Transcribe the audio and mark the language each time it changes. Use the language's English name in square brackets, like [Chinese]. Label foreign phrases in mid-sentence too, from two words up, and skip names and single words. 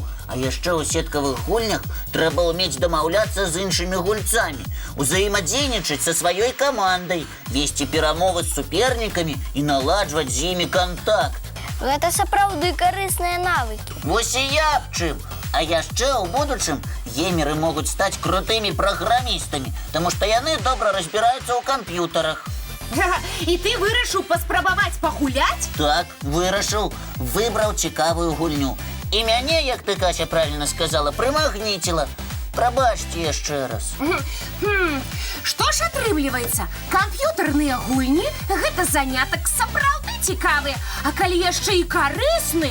[Belarusian] А яшчэ ў сеткавых гульнях трэба ўмець дамаўляцца з іншымі гульцамі, узаемадзейнічаць са сваёй камандай, весці перамовы з супернікамі і наладжваць з імі кантакт. Гэта сапраўды карысныя навыкі. Вось і я аб чым. А яшчэ ў будучым геймеры могуць стаць крутымі праграмістамі, таму што яны добра разбіраюцца ў камп'ютарах. [Ukrainian] І ти вирішив [Belarusian] паспрабаваць пагуляць? Так, вырашыў, выбраў цікавую гульню. І мяне, як ты, Кася, правильно сказала, прымагніціла. Прабачце яшчэ раз. Што ж атрымліваецца? Камп'ютарныя гульні – гэта занятак сапраўды цікавы, а калі яшчэ і карысны.